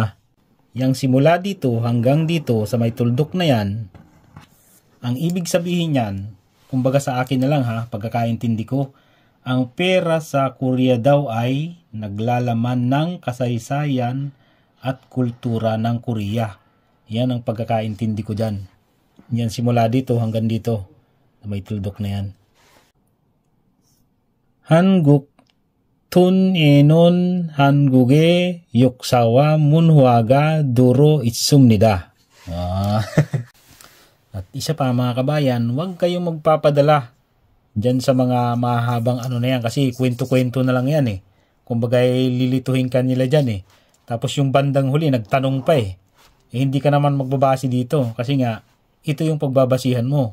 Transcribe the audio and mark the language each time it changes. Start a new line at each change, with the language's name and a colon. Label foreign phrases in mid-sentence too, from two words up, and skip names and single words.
Filipino: Yang simula dito hanggang dito sa may tuldok na yan, ang ibig sabihin niyan, kumbaga sa akin na lang ha, pagkakaintindi ko, ang pera sa Korea daw ay naglalaman ng kasaysayan at kultura ng Korea. Yan ang pagkakaintindi ko dyan. Yan simula dito hanggang dito, sa may tuldok na yan.
Korean: 한국 돈에는 한국의 역사와 문화가 두루 있습니다.
Filipino: At isa pa mga kabayan, huwag kayong magpapadala dyan sa mga mahabang na yan kasi kwento-kwento na lang yan eh. Kumbaga lilituhin ka nila dyan eh. Tapos yung bandang huli nagtanong pa eh. Hindi ka naman magbabase dito kasi nga ito yung pagbabasihan mo.